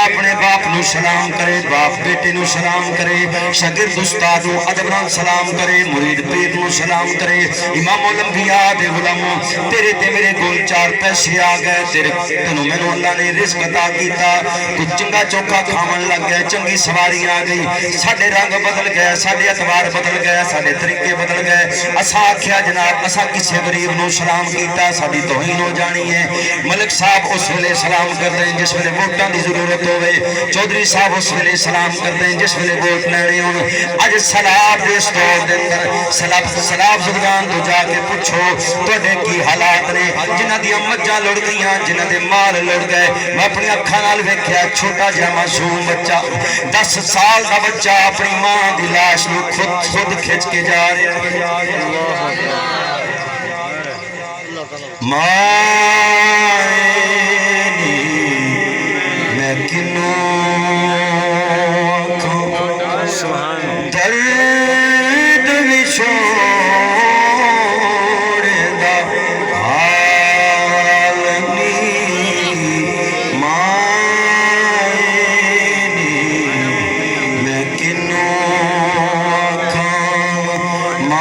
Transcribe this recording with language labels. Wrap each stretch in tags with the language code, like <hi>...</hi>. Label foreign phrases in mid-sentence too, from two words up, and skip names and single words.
<pa>اپنے باپ نو سلام کرے باپ بیٹے نو سلام کرے شاگرد استاد نو ادب سلام کرے مرید پیر نو سلام کرے امام الانبیاء دے غلاموں تیرے تے میرے گول چار پیسے آ گئے تیرے تنو میں نو اللہ نے رزق عطا کیتا کچھ چنگا چوکا کھاون لگ گئے چنگی سواری آ گئی ساڈے رنگ بدل گئے ساڈے اتوار بدل گئے ساڈے طریقے بدل گئے اسا آکھیا جناب اسا کسے غریب نو سلام کیتا ساڈی توہین ہو جانی ہے ملک صاحب اس ویلے سلام کر دیں جس ویلے ووٹاں دی ضرورت ہوئے چودھری صاحب اس ویلے سلام کر دیں جس ویلے ووٹ لینے ہون اج سلاب دے اس دور دے اندر سلاب زدگان تو جا کے پوچھو تواڈے کی حالات نے جنہاں دی مجھاں لڑ گئیاں جنہاں دے مال لڑ گئے میں اپنی اکھاں نال ویکھیا چھوٹا جہا معصوم بچہ 10 سال دا بچہ اپنی ماں دی لاش نو خود کھچ کے جا رہا میں کنوں درد وچھوڑ دا عالمی مائنی میں کنوں آکھاں</pa>